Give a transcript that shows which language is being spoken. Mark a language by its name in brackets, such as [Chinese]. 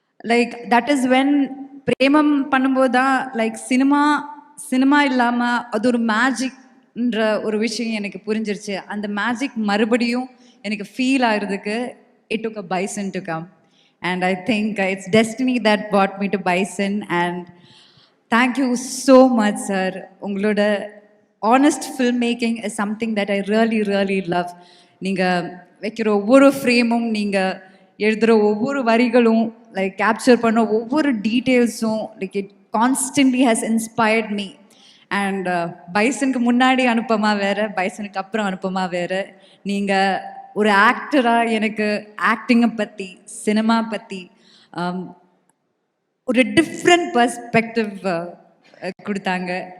[English] like that is when [Tamil] பிரேமம் பண்ணும்போது தான் like cinema இல்லாமல் அது ஒரு மேஜிக்ன்ற ஒரு விஷயம் எனக்கு புரிஞ்சிருச்சு. அந்த மேஜிக் மறுபடியும் எனக்கு ஃபீல் ஆகிறதுக்கு [English] It took a Bison to come. And I think it's destiny that brought me to Bison. And thank you so much, sir. [Tamil] உங்களோட [English] honest filmmaking is something that I really really love. [Tamil] நீங்கள் வைக்கிற ஒவ்வொரு ஃப்ரேமும், நீங்கள் எழுதுகிற ஒவ்வொரு வரிகளும், like capture பண்ண ஒவ்வொரு டீட்டெயில்ஸும், [English] Like it constantly has inspired me. [Tamil] And பைசனுக்கு முன்னாடி அனுப்பமா வேறு, பைசனுக்கு அப்புறம் அனுப்பமா வேறு. நீங்கள் ஒரு ஆக்டராக எனக்கு ஆக்டிங்கை பற்றி, சினிமா பற்றி ஒரு டிஃப்ரெண்ட் பர்ஸ்பெக்டிவ் கொடுத்தாங்க.